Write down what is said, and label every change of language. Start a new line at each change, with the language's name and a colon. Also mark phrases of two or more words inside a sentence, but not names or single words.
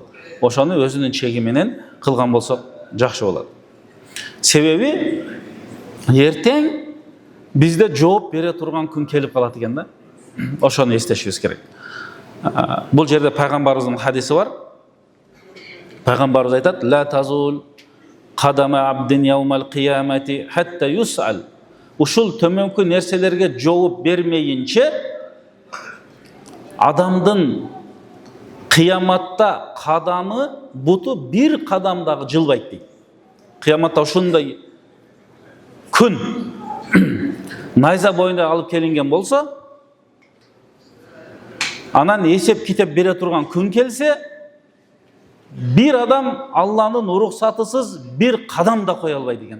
Kyrgyz: Ошону өзүнүн чеги менен кылган болсок жакшы болот. Себеби эртең бизде жооп бере турган күн келип калат экен да. Ошону эстешибиз керек. Бул жерде пайгамбарыбыздын хадиси бар. Пайгамбарыбыз айтат:
Arabic: "لا تزول قدما عبد يوم القيامة حتى يسأل."
Kyrgyz: Ушул төмөнкү нерселерге жооп бермейинче адамдын кыяматта кадамы, буту бир кадам дагы жылбайт дейт. Кыяматта ушундай күн найза боюнда алып келинген болсо, анан эсеп китеп бере турган күн келсе, бир адам Алланын уруксатысыз бир кадам да кое албайт экен.